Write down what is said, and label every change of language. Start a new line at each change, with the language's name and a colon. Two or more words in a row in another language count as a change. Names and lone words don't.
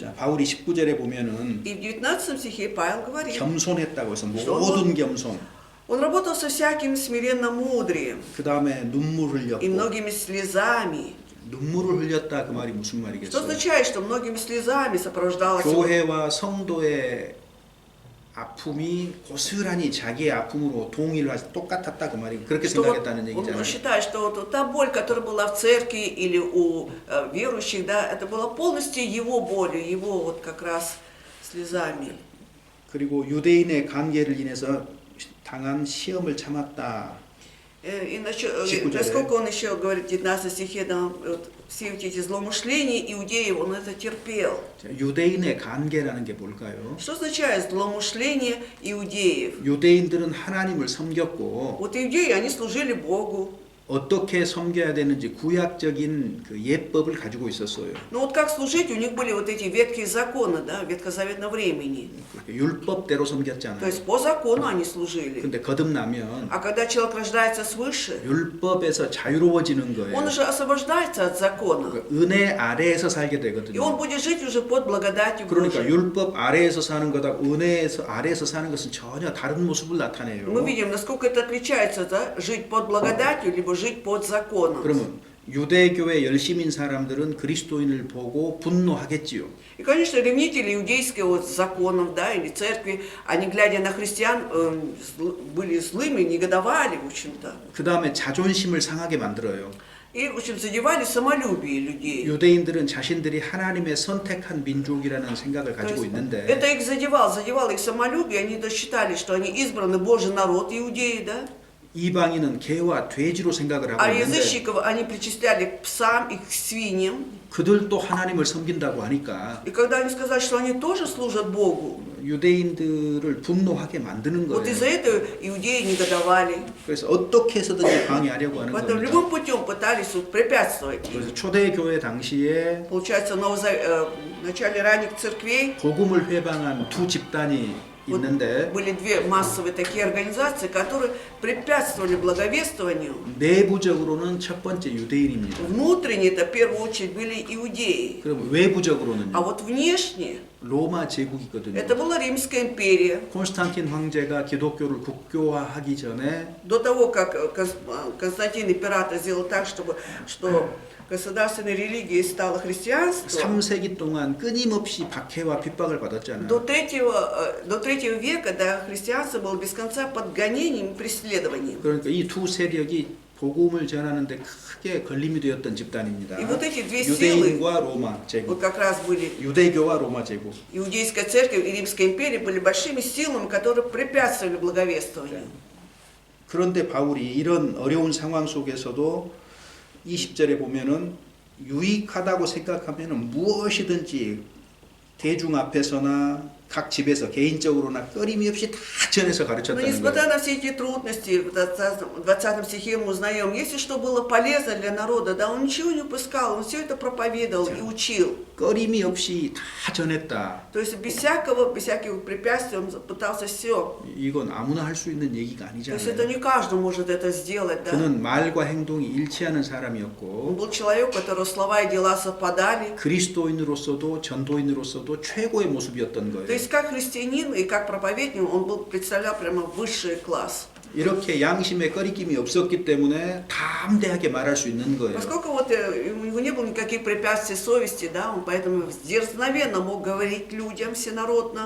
Korean: 자, 바울이 19절에 보면은
Russian: И в 19 стихе Павел говорит,
Korean: 겸손했다고 해서
Russian: что
Korean: 모든 겸손.
Russian: он работал со всяким смиренно мудрием
Korean: 그 다음에 눈물
Russian: и
Korean: 흘렸고
Russian: многими слезами.
Korean: 눈물을 흘렸다 그 말이 무슨
Russian: Что
Korean: 말이겠어요?
Russian: означает, что многими слезами сопровождалось его
Korean: 교회와 성도의 아픔이 고스란히 자기의 아픔으로 동일하게 똑같았다 그 말이 그렇게
Russian: что вот
Korean: 생각했다는
Russian: он
Korean: 얘기잖아요.
Russian: считает, что вот та боль, которая была в церкви или у верующих, да, это была полностью его болью, его вот как раз слезами.
Korean: 그리고 유대인의 관계를 인해서 당한 시험을 참았다.
Russian: И 19 насколько он еще говорит в 19 стихе, да, вот, все эти злоумышления иудеев, он это терпел.
Korean: 자, 유대인의 관계라는 게 뭘까요?
Russian: Что означает злоумышление иудеев?
Korean: 유대인들은 하나님을 섬겼고
Russian: Вот иудеи, они служили Богу.
Korean: 어떻게 섬겨야 되는지 구약적인 그 예법을 가지고 있었어요.
Russian: Но вот как служить, у них были вот эти ветхие законы, да, ветхозаветного времени.
Korean: 그렇게 율법대로
Russian: То
Korean: 섬겼잖아요.
Russian: есть по закону они служили.
Korean: 근데 거듭나면
Russian: А когда человек рождается свыше,
Korean: 율법에서 자유로워지는 거예요.
Russian: он уже освобождается от закона.
Korean: 그러니까 은혜 아래에서 살게
Russian: И он
Korean: 되거든요.
Russian: будет жить уже под благодатью
Korean: 그러니까
Russian: Божией.
Korean: 율법 아래에서 사는 거다 은혜에서 아래에서 사는 것은 전혀 다른 모습을 나타내요.
Russian: Мы видим, насколько это отличается, да, жить под благодатью, либо жить под законом.
Korean: 그러면 유대교회 열심인 사람들은 그리스도인을 보고 분노하겠지요.
Russian: И, конечно, ревнители иудейского вот законов, да, или церкви, они, глядя на христиан, были злыми, негодовали, в общем-то.
Korean: 그 다음에 자존심을 상하게 만들어요.
Russian: И, в общем, задевали самолюбие людей.
Korean: 유대인들은 자신들이 하나님의 선택한 민족이라는 생각을
Russian: То
Korean: 가지고
Russian: есть
Korean: 있는데
Russian: это их задевало их самолюбие, они считали, что они избранный Божий народ, иудеи, да?
Korean: 이방인은 개와 돼지로 생각을 하고
Russian: А
Korean: 있는데
Russian: язычников они причисляли к псам и к свиньям.
Korean: 그들도 하나님을 섬긴다고 하니까
Russian: И когда они сказали, что они тоже служат Богу,
Korean: 유대인들을 분노하게 만드는
Russian: вот из-за
Korean: 거예요.
Russian: этого иудеи негодовали.
Korean: 그래서 어떻게 해서든지 방해하려고 하는
Russian: Поэтому
Korean: 겁니다.
Russian: любым путем пытались вот препятствовать.
Korean: 그래서 초대교회 당시에
Russian: Получается, в начале ранних церквей
Korean: 복음을 회방한 두 집단이 있는데
Russian: Были две массовые такие организации, которые препятствовали благовествованию.
Korean: 내부적으로는 첫 번째 유대인입니다.
Russian: Внутренне это в первую очередь были иудеи.
Korean: 그럼
Russian: А
Korean: 외부적으로는요.
Russian: вот внешне
Korean: 로마 제국이거든요.
Russian: это была Римская империя.
Korean: 콘스탄틴 황제가 기독교를 국교화하기 전에
Russian: До того, как Константин император сделал так, что государственной религией стало христианство,
Korean: 3세기 동안 끊임없이 박해와 핍박을 받았잖아요.
Russian: до третьего века да, христианство было без конца под гонением и преследованием.
Korean: 그러니까 이 두 세력이 복음을 전하는데 크게 걸림이 되었던 집단입니다.
Russian: И вот эти две силы,
Korean: 유대인과 로마
Russian: вот
Korean: 제국,
Russian: как раз были
Korean: 유대교와 로마 제국.
Russian: Иудейская церковь и Римская империя, были большими силами, которые препятствовали благовествованию.
Korean: 그런데 바울이 이런 어려운 상황 속에서도 20절에 보면은 유익하다고 생각하면은 무엇이든지 대중 앞에서나 각 집에서 개인적으로나 꺼림이 없이 다 전해서
Russian: Но
Korean: 가르쳤다는 거예요.
Russian: несмотря на все эти трудности, в 20 стихе мы узнаем, если что было полезно для народа, да, он ничего не упускал, он все это проповедовал и учил.
Korean: 꺼림이 없이 다 전했다.
Russian: То есть без всяких препятствий он пытался все.
Korean: 이건 아무나 할 수 있는 얘기가
Russian: То есть это
Korean: 아니잖아요.
Russian: не каждый может это сделать, да.
Korean: 그는 말과 행동이 일치하는
Russian: Он
Korean: 사람이었고
Russian: был человек, у которого слова и дела совпадали.
Korean: 그리스도인으로서도 전도인으로서도 최고의 모습이었던
Russian: То
Korean: 거예요.
Russian: есть как христианин и как проповедник он представлял прямо высший класс.
Korean: 이렇게 양심에 꺼리낌이 없었기 때문에 담대하게 말할 수 있는 거예요.
Russian: Поскольку вот у него не было никаких препятствий совести, да, он поэтому дерзновенно мог говорить людям всенародно.